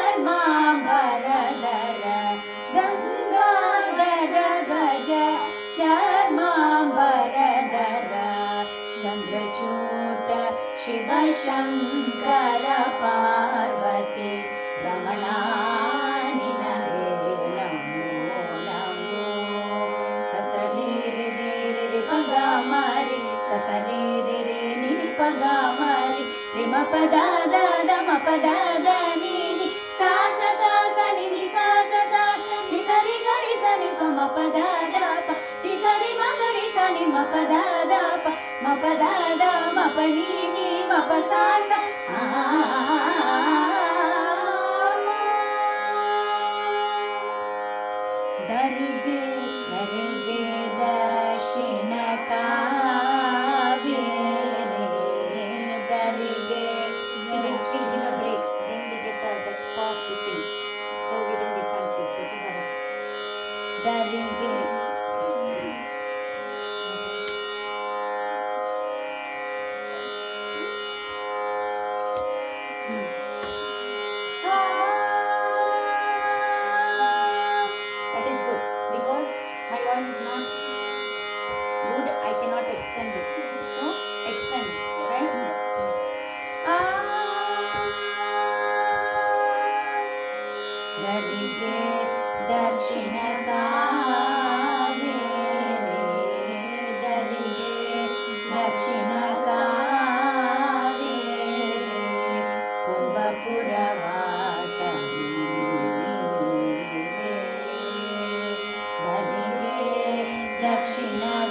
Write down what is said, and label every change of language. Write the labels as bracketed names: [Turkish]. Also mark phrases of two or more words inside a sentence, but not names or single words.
[Kannada] ಚರ್ಮಾಂಬರಧರ ಗಂಗಾಧರ ಗಜ ಚರ್ಮಾಂಬರಧರ ಚಂದ್ರಚೂಟ ಶಿವಶಂಕರ ಪಾರ್ವತಿ ರಮಣ ನಿನಗೆ ನಮೋ ನಮೋ ಸಸನೀರಿ ರಿ ಪಗ ಮರಿ ಸಸನೀರಿ ನಿನಿ ಪಗ ಮರಿ ರಿಮ ಪದ ದ ಮ ಪದ ದ ನೀನಿ ಸಾ ಸ ಸಾ ಸ ನಿ ನಿ ಸಾ ಸ ಸಾ ನಿ ಸರಿ ಗರಿ ಸ ನಿ ಪ ಮ ಪದ ದ ಪ ನಿ ಸರಿ ಮ ಗರಿ ಸ ನಿ ಮ ಪದ ದ ಪ ಮ ಪದ ದ ಮ ಪ ನೀ ನೀ ಮ ಪ ಸಾ ಸ ದರಿಗೆ ದರಿಗೆ ದಕ್ಷಿಣ ಕಾವೇರಿ ದರಿಗೆ [English] give a break then we get that's pause to sing so we don't get confused okay darige that is good because my voice is not good I cannot extend it so extend right [Kannada] ದರಿಗೆ ದಕ್ಷಿಣ ಕಾವೇರಿ ದರಿಗೆ ದಕ್ಷಿಣ ಕಾವೇರಿ ಕುಂಭಪುರ ವಾಸನಿ ದರಿಗೆ ದಕ್ಷಿಣ